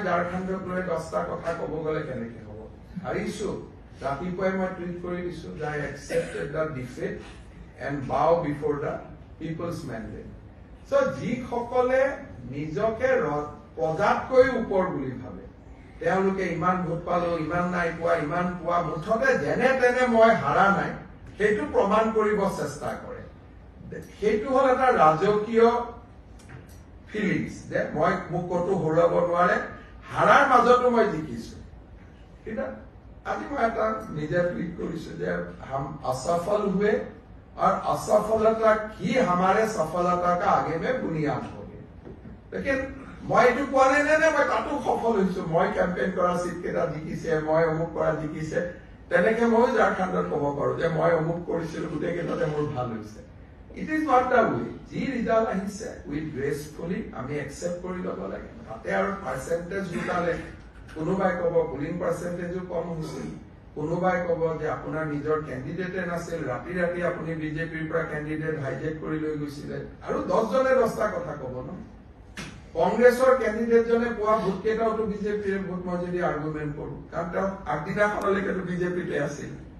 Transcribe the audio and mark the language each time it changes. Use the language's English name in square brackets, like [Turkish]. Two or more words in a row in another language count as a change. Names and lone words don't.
[Assamese] ঝাৰখণ্ডক লৈ 10টা কথা ক'ব গ'লে কেনেকে হ'ব হাৰিছো ৰাতিপুৱাই মই টুইট কৰি দিছো যে [English] I accepted the defeat and bow before the people's mandate so' [Assamese] যিসকলে নিজকে প্ৰজাতকৈ ওপৰ বুলি ভাবে তেওঁলোকে ইমান ভোট পালো ইমান নাই পোৱা ইমান পোৱা মুঠতে যেনে তেনে মই হাৰা নাই সেইটো প্ৰমাণ কৰিব চেষ্টা কৰে সেইটো হ'ল এটা ৰাজকীয় ফিলিংছ যে মই মোক ক'তো হৰুৱাব নোৱাৰে হাৰাৰ মাজতো মই জিকিছো কিন্তু আজি মই এটা নিজে টুইট কৰিছো যে [Hindi] हम असफल हुए और असफलता ही हमारे सफलता का आगे में बुनियाद होगी [Assamese] लेकिन মই এইটো কোৱা নাই নে মই তাতো সফল হৈছো মই কেম্পেইন কৰা চিট কেইটা জিকিছে মই অমুক কৰা জিকিছে তেনেকে ময়ো ঝাৰখণ্ডত ক'ব পাৰো যে মই অমুক কৰিছিলো গোটেই কেইটাতে মোৰ ভাল হৈছে [English] it is not the way [Assamese] যি ৰিজাল্ট আহিছে [English] with gracefully [Assamese] আমি একচেপ্ট কৰি ল'ব লাগে তাতে আৰু পাৰ্চেণ্টেজ জোটালে কোনোবাই ক'ব পুলিং পাৰ্চেণ্টেজো কম হৈছিল কোনোবাই ক'ব যে আপোনাৰ নিজৰ কেণ্ডিডেটে নাছিল ৰাতি ৰাতি আপুনি বিজেপিৰ পৰা কেণ্ডিডেট হাইজেক কৰি লৈ গৈছিলে আৰু 10 জনে 10টা কথা ক'ব ন কংগ্ৰেছৰ কেণ্ডিডেটজনে পোৱা ভোট কেইটাওতো বিজেপিৰ ভোট মই যদি আৰ্গুমেণ্ট কৰো কাৰণ তেওঁ আগদিনাখনলৈকেতো বিজেপিতে আছিল